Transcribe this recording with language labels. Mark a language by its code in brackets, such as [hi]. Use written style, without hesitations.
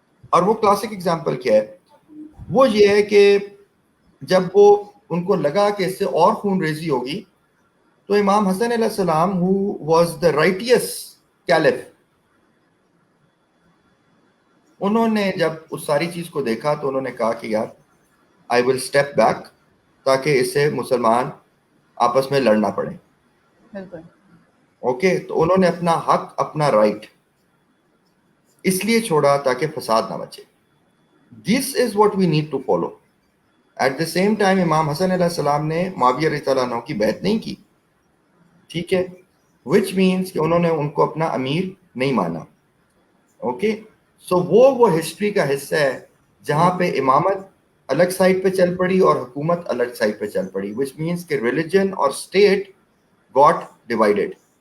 [ur] اور وہ classic example کیا ہے, وہ یہ ہے کہ جب وہ ان کو لگا کہ اس سے اور خون ریزی ہوگی, تو امام حسن علیہ السلام [en] who was the righteous caliph, [ur] انہوں نے جب اس ساری چیز کو دیکھا تو انہوں نے کہا کہ یار [en] I will step back, [ur] تاکہ اس سے مسلمان آپس میں لڑنا پڑے. اوکے, تو انہوں نے اپنا حق, اپنا رائٹ اس لیے چھوڑا تاکہ فساد نہ بچے. [en] This is what we need to follow. At the same time [ur] امام حسن علیہ السلام نے معاویہ رضی اللہ عنہ کی بیعت نہیں کی, ٹھیک ہے, [en] which means [ur] کہ انہوں نے ان کو اپنا امیر نہیں مانا. اوکے, سو وہ ہسٹری کا حصہ ہے جہاں پہ امامت الگ سائڈ پہ چل پڑی اور حکومت الگ سائڈ پہ چل پڑی, [en] which means [ur] کہ ریلیجن اور اسٹیٹ [en] got divided.